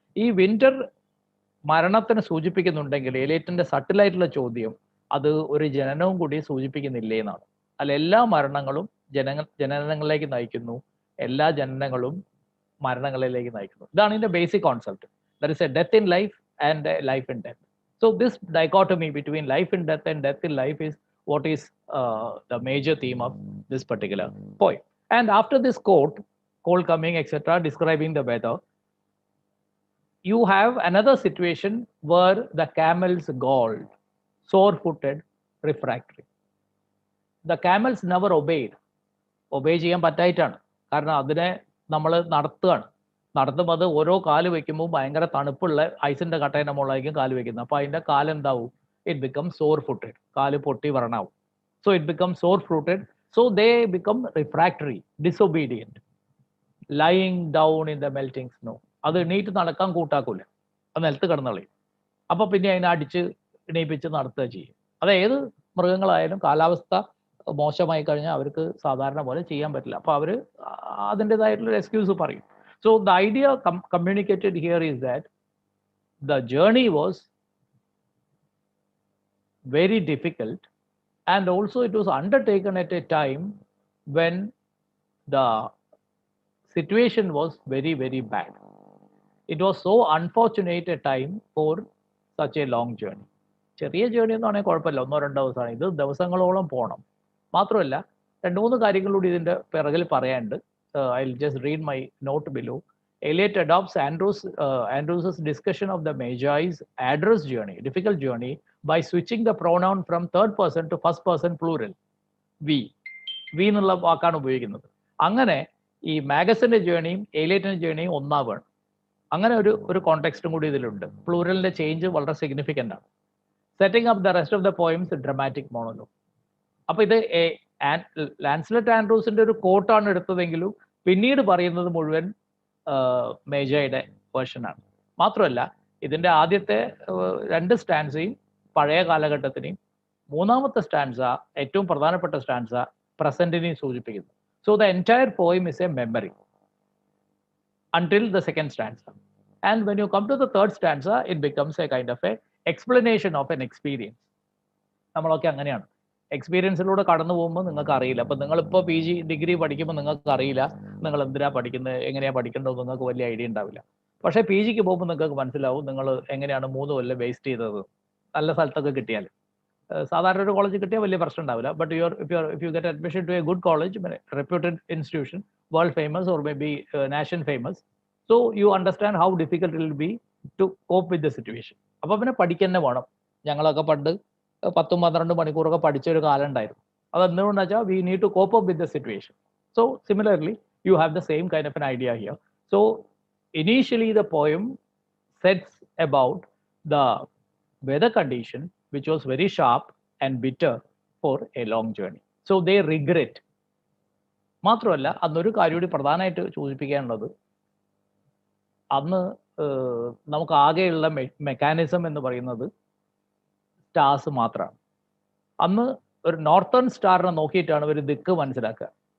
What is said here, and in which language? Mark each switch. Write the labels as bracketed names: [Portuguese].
[Malayalam] ഈ വിന്റർ മരണത്തിന് സൂചിപ്പിക്കുന്നുണ്ടെങ്കിൽ എലിയറ്റിന്റെ സട്ടിലായിട്ടുള്ള ചോദ്യം അത് ഒരു ജനനവും കൂടി സൂചിപ്പിക്കുന്നില്ലേ എന്നാണ്. അല്ല, എല്ലാ മരണങ്ങളും ജനനങ്ങളിലേക്ക് നയിക്കുന്നു, എല്ലാ ജനനങ്ങളും മരണങ്ങളിലേക്ക് നയിക്കുന്നു. ഇതാണ് ഇതിന്റെ basic concept. [English] There is a death in life and a life in death. So this dichotomy between life in death and death in life is what is the major theme of this particular poem. And after this quote, cold coming, etc., describing the weather, you have another situation where the camels galled, sore-footed, refractory. The camels never obeyed. [Malayalam] Obey ചെയ്യാൻ പറ്റായിട്ടാണ്. കാരണം അതിനെ നമ്മൾ നടത്തുമ്പോൾ അത് ഓരോ കാല് വെക്കുമ്പോൾ ഭയങ്കര തണുപ്പുള്ള ഐസിന്റെ കട്ടേന്റെ മുകളിലായിരിക്കും കാല് വെക്കുന്നത്. അപ്പോൾ അതിന്റെ കാലെന്താവും? [English] It become sore footed. [Malayalam] കാല് പൊട്ടി വരണാവും. [English] So it become sore footed. So they become refractory, disobedient, lying down in the melting snow. [Malayalam] അത് എണീറ്റ് നടക്കാൻ കൂട്ടാക്കൂല, അത് നിലത്ത് കിടന്നളയും. അപ്പൊ പിന്നെ അതിനെ അടിച്ച് എണീപ്പിച്ച് നടത്തുക ചെയ്യും. അത് ഏത് മൃഗങ്ങളായാലും കാലാവസ്ഥ മോശമായി കഴിഞ്ഞാൽ അവർക്ക് സാധാരണ പോലെ ചെയ്യാൻ പറ്റില്ല. അപ്പൊ അവർ അതിൻ്റെതായിട്ടുള്ള എക്സ്ക്യൂസ് പറയും. [English] So the idea communicated here is that the journey was very difficult, and also it was undertaken at a time when the situation was very, very bad. It was so unfortunate a time for such a long journey. [Malayalam] ചെറിയ journey എന്ന് പറഞ്ഞാൽ കുഴപ്പമില്ല, 1-2 ദിവസമാണ്. ഇത് ദിവസങ്ങളോളം പോകണം. മാത്രമല്ല 2-3 കാര്യങ്ങളൂടി ഇതിന്റെ പിറകിൽ പറയാനുണ്ട്. [English] I'll just read my note below. Eliot adopts Andrews's discussion of the Magi's address journey, difficult journey, by switching the pronoun from third person to first person plural. [Malayalam] We എന്നുള്ള വാക്കാണ് ഉപയോഗിക്കുന്നത്. അങ്ങനെ ഈ മാഗസിന്റെ ജേർണിയും എലിയറ്റിന്റെ ജേർണിയും ഒന്നാവാണ്. അങ്ങനെ ഒരു കോണ്ടെക്സ്റ്റും കൂടി ഇതിലുണ്ട്. പ്ലൂറലിന്റെ ചേഞ്ച് വളരെ സിഗ്നിഫിക്കൻ്റ് ആണ്. [English] Setting up the rest of the poems dramatic monologue. [Malayalam] അപ്പൊ ഇത് ലാൻസ്ലെറ്റ് ആൻഡ്രൂസിന്റെ ഒരു കോട്ടാണ് എടുത്തതെങ്കിലും പിന്നീട് പറയുന്നത് മുഴുവൻ മേജയുടെ വേർഷനാണ്. മാത്രമല്ല ഇതിന്റെ ആദ്യത്തെ 2 സ്റ്റാൻസയും പഴയ കാലഘട്ടത്തിനെയും, 3-ാമത്തെ സ്റ്റാൻസ, ഏറ്റവും പ്രധാനപ്പെട്ട സ്റ്റാൻസ, പ്രസന്റിനെയും സൂചിപ്പിക്കുന്നു. [English] So the entire poem is a memory until the second stanza. And when you come to the third stanza, it becomes a kind of a explanation of an experience. [Malayalam] നമ്മളൊക്കെ അങ്ങനെയാണ്. എക്സ്പീരിയൻസിലൂടെ കടന്നു പോകുമ്പോൾ നിങ്ങൾക്ക് അറിയില്ല. അപ്പൊ നിങ്ങളിപ്പോൾ PG ഡിഗ്രി പഠിക്കുമ്പോൾ നിങ്ങൾക്ക് അറിയില്ല നിങ്ങൾ എന്തിനാ പഠിക്കുന്നത്, എങ്ങനെയാ പഠിക്കേണ്ടത്, നിങ്ങൾക്ക് വലിയ ഐഡിയ ഉണ്ടാവില്ല. പക്ഷേ PG ക്ക് പോകുമ്പോൾ നിങ്ങൾക്ക് മനസ്സിലാവും നിങ്ങൾ എങ്ങനെയാണ് 3 കൊല്ലം വേസ്റ്റ് ചെയ്തത്. നല്ല സ്ഥലത്തൊക്കെ കിട്ടിയാൽ, സാധാരണ ഒരു കോളേജ് കിട്ടിയാൽ വലിയ പ്രശ്നം ഉണ്ടാവില്ല. [English] But if you get admission to a good college, reputed institution, world famous or maybe nation famous, so you understand how difficult it will be to cope with the situation. [Malayalam] അപ്പൊ പിന്നെ പഠിക്കന്നെ വേണം. ഞങ്ങളൊക്കെ പണ്ട് 10-12 മണിക്കൂറൊക്കെ പഠിച്ച ഒരു കാലം ഉണ്ടായിരുന്നു. അത് എന്തുകൊണ്ടെന്ന് വെച്ചാൽ [English] we need to cope up with the situation. So similarly you have the same kind of an idea here. So initially the poem sets about the weather condition which was very sharp and bitter for a long journey. So they regret. [Malayalam] മാത്രമല്ല അന്നൊരു കാര്യം കൂടി പ്രധാനമായിട്ട് സൂചിപ്പിക്കാനുള്ളത്, അന്ന് നമുക്ക് ആകെയുള്ള mechanism എന്ന് പറയുന്നത് സ്റ്റാർസ് മാത്രമാണ്. അന്ന് ഒരു നോർത്തേൺ സ്റ്റാറിനെ നോക്കിയിട്ടാണ് ഒരു ദിക്ക് മനസ്സിലാക്കുക.